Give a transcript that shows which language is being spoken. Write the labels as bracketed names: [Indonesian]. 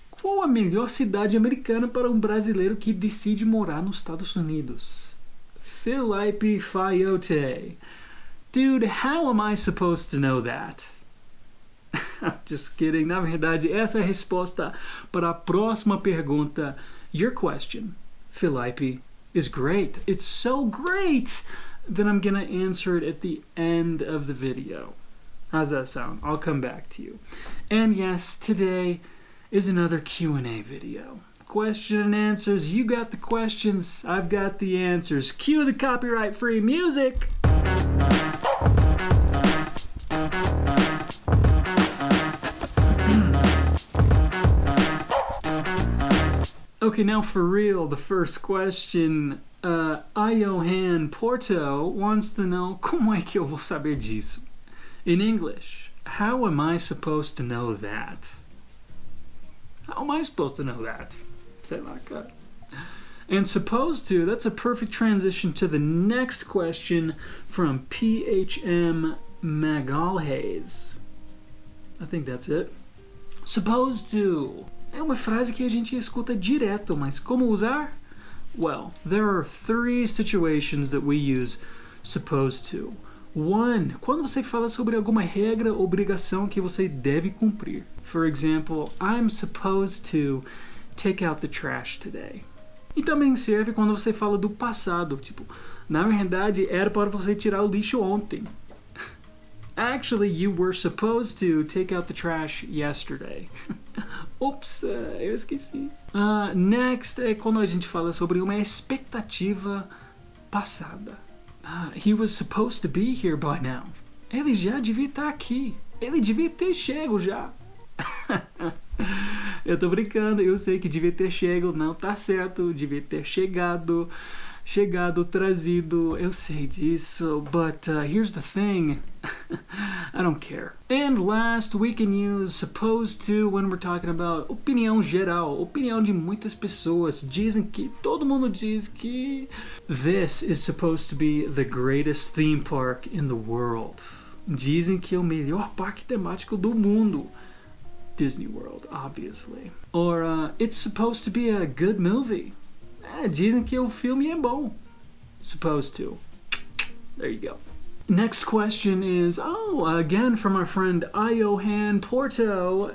[Portuguese] Qual a melhor cidade americana para um brasileiro que decide morar nos Estados Unidos? Felipe Fayote. [English] Dude, how am I supposed to know that? Just kidding. [Portuguese] Na verdade, essa é a resposta para a próxima pergunta. [English] Your question, Felipe, is great. It's so great that I'm gonna answer it at the end of the video. How's that sound? I'll come back to you. And yes, today is another Q&A video. Question and answers. You got the questions, I've got the answers. Cue the copyright-free music! Okay, now for real, the first question. Iohan Porto wants to know, [Portuguese] como é que eu vou saber disso? [English] In English, how am I supposed to know that? How am I supposed to know that? [Portuguese] Sei lá, cara. [English] And supposed to, that's a perfect transition to the next question from PHM Magalhaes. I think that's it. Supposed to. [Portuguese] É uma frase que a gente escuta direto, mas como usar? [English] Well, there are 3 situations that we use supposed to. [Portuguese] 1, quando você fala sobre alguma regra ou obrigação que você deve cumprir. [English] For example, I'm supposed to take out the trash today. [Portuguese] E também serve quando você fala do passado, tipo, na verdade era para você tirar o lixo ontem. [English] Actually, you were supposed to take out the trash yesterday. [Portuguese] Oops, eu esqueci. Next é quando a gente fala sobre uma expectativa passada. [English] He was supposed to be here by now. [Portuguese] Ele já devia estar aqui. Ele devia ter chego já. Eu tô brincando, eu sei que devia ter chego, não tá certo, devia ter chegado, trazido, eu sei disso, [English] but here's the thing, I don't care. And last, we can use supposed to when we're talking about [Portuguese] opinião geral, opinião de muitas pessoas. Dizem que, todo mundo diz que [English] this is supposed to be the greatest theme park in the world. [Portuguese] Dizem que é o melhor parque temático do mundo. [English] Disney World, obviously. Or, it's supposed to be a good movie. [Portuguese] Dizem que o filme é bom. [English] Supposed to. There you go. Next question is, again from our friend Iohan Porto.